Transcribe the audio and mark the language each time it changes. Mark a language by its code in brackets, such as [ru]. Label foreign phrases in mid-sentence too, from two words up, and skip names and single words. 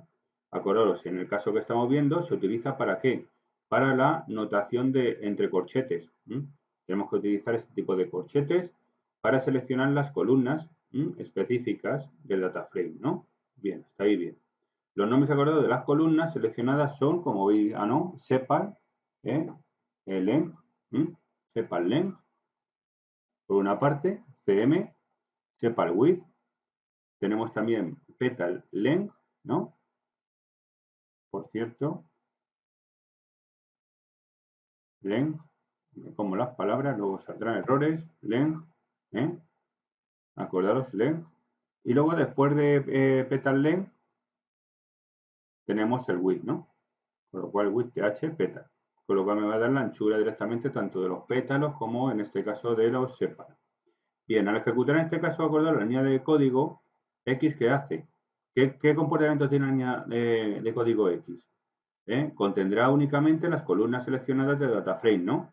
[es] Acordaros, en el caso que estamos viendo, se utiliza ¿para qué? Para la notación de entre corchetes. Tenemos que utilizar este tipo de corchetes para seleccionar las columnas específicas del [en] data frame, [es] ¿no? Bien, hasta ahí bien. Los nombres acordados de las columnas seleccionadas son, como veis, ¿no? [en] Sepal, length, sepal length, [es] por una parte, [en] cm, sepal width, [es] tenemos también [en] petal length, [es] ¿no? Por cierto, length, como las palabras, luego saldrán errores, length, acordaros, length, y luego después de [en] petal length [es] tenemos el width, ¿no? Con lo cual [en] width th petal, [es] con lo cual me va a dar la anchura directamente tanto de los pétalos como en este caso de los sepal. Bien, al ejecutar en este caso, acordaros la línea de código x, ¿qué hace? ¿Qué comportamiento tiene la línea de código x? Contendrá únicamente las columnas seleccionadas de DataFrame, ¿no?